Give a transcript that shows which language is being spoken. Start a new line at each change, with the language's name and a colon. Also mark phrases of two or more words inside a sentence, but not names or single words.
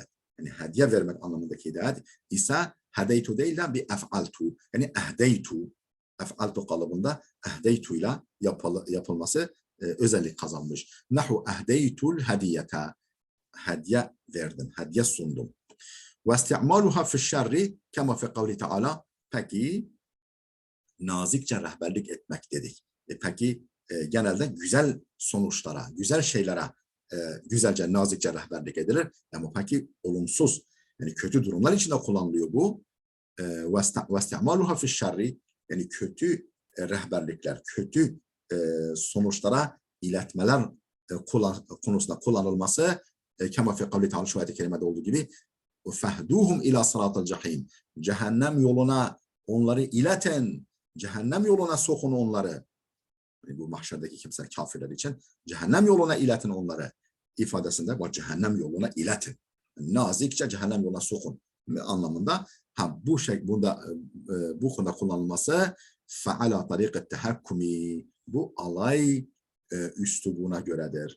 Turkish: Yani hediye vermek anlamındaki hidayet ise hedeytu değil de bir ef'altu. Yani ehdeytu. Ef'altu kalıbında ehdeytu ile yapılması özellik kazanmış.
Arabic: نحو أهديت الهدية.
Turkish: Hediye verdim. Hediye sundum.
Arabic: وَاسْتِعْمَالُهَا فِي الشَّرِّ كَمَا فِي قَوْلِ تَعَالَى.
Turkish: Peki nazikçe rehberlik etmek dedik. Peki genelde güzel sonuçlara, güzel şeylere güzelce, nazikçe rehberlik edilir. Ama peki olumsuz, yani kötü durumlar içinde kullanılıyor bu.
Arabic: وَاسْتِعْمَالُهَا فِي الشَّرِّ
Turkish: yani kötü rehberlikler, kötü sonuçlara iletmeler konusunda kullanılması
Arabic: كما في قول تعالى
Turkish: şu ayet-i kerimede olduğu gibi
Arabic: فَهْدُوهُمْ اِلَى صِرَاطَ الْجَحِيمِ
Turkish: cehennem yoluna onları ileten, cehennem yoluna sokun onları. Yani bu mahşerdeki kimseler, kafirler için cehennem yoluna iletin onları ifadesinde var, cehennem yoluna iletin. Nazikçe cehennem yoluna sokun anlamında. Bu şey bunda bu konuda kullanılması
Arabic: فعلى طريقة التهكم
Turkish: bu alay üslubuna göredir.